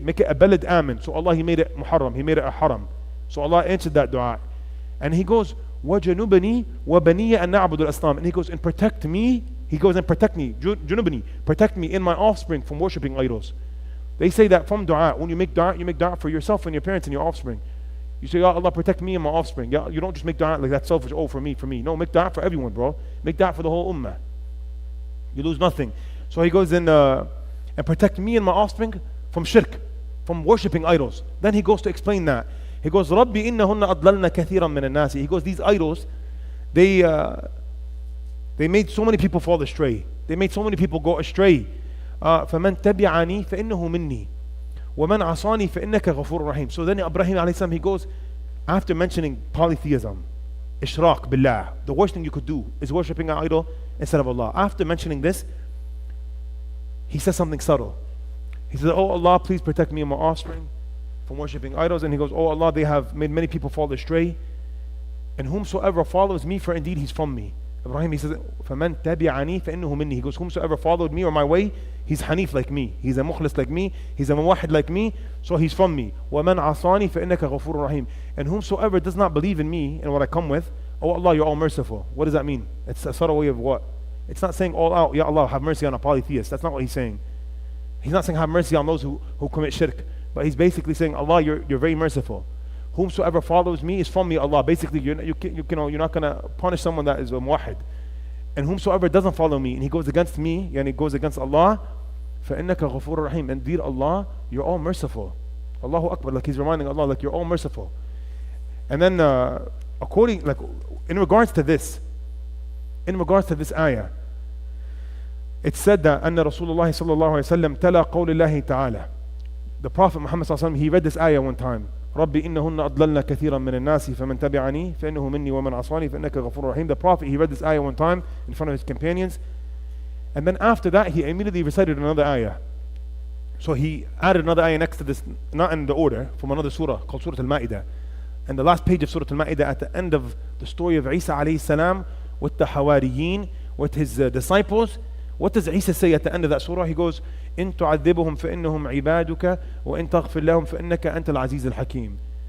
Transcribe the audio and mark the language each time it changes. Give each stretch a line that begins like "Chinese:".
English: Make it a balad amin. So Allah, He made it muharram. He made it a haram. So Allah answered that dua. And He goes,
Arabic: وَجَنُبَنِي وَبَنِيَ أَن نَعْبُدُ الْأَصْنَامِ.
English: And He goes, and protect me. He goes, and protect me. Junubani, protect me and my offspring from worshipping idols. They say that from dua. When you make dua for yourself and your parents and your offspring. You say, Ya Allah, protect me and my offspring. You don't just make dua like that selfish, oh, for me. No, make dua for everyone, bro. Make dua for the whole ummah. You lose nothing. So He goes in, and protect me and my offspring from shirk, from worshipping idols. Then He goes to explain that. He goes,
Arabic: Rabbi innahunna adlalna kathiran min an-nasi.
English: He goes, these idols, they made so many people fall astray. They made so many people go astray.
Arabic: فَمَنْ تَبِعَنِي فَإِنَّهُ مِنِّي وَمَنْ عَصَانِي فَإِنَّكَ غَفُورٌ رَحِيمٌ.
English: So then Ibrahim alayhi salam, he goes, after mentioning polytheism, Ishraq billah. The worst thing you could do is worshipping an idol instead of Allah. After mentioning this, he says something subtle. He says, oh Allah, please protect me and my offspring from worshipping idols. And he goes, oh Allah, they have made many people fall astray. And whomsoever follows me, for indeed he's from me. Ibrahim, he says,
Arabic: فَمَنْ تَبِعَنِي فَإِنَّهُ مِنِّي.
English: He goes, whomsoever followed me or my way, he's Hanif like me. He's a mukhlis like me. He's a muwahid like me. So he's from me.
Arabic: وَمَنْ عَصَانِي فَإِنَّكَ غَفُورٌ رَحِيمٌ.
English: And whomsoever does not believe in me and what I come with, oh Allah, you're all merciful. What does that mean? It's a subtle way of what? It's not saying all out, Ya Allah, have mercy on a polytheist. That's not what he's saying. He's not saying have mercy on those who commit shirk. But he's basically saying, Allah, you're very merciful. Whomsoever follows me is from me, Allah. Basically, you're not going to punish someone that is a muwahid. And whomsoever doesn't follow me and he goes against me, and he goes against Allah,
Arabic: فَإِنَّكَ غَفُورٌ رَحِيمٌ.
English: And dear Allah, you're all merciful. Allahu Akbar, like he's reminding Allah, like you're all merciful. And then in regards to this ayah, it said that
Arabic: أن رسول الله صلى الله عليه وسلم تلا قول الله تعالى.
English: The Prophet Muhammad صلى الله عليه وسلم, he read this ayah one time.
Arabic: ربي إنهن أضللن كثيرا من الناس فمن تبعني فإنه مني ومن عصاني فإنك غفور رحيم.
English: The Prophet, he read this ayah one time in front of his companions, and then after that he immediately recited another ayah. So he added another ayah next to this, not in the order, from another surah called Surah Al-Ma'idah. And the last page of Surah Al-Ma'idah, at the end of the story of Isa alayhi salam with the Hawariyin, with his disciples, what does Isa say at the end of that surah? He goes,
Arabic: إن تعذبهم فإنهم عبادك وإن تغفر لهم فإنك أنت العزيز الحكيم.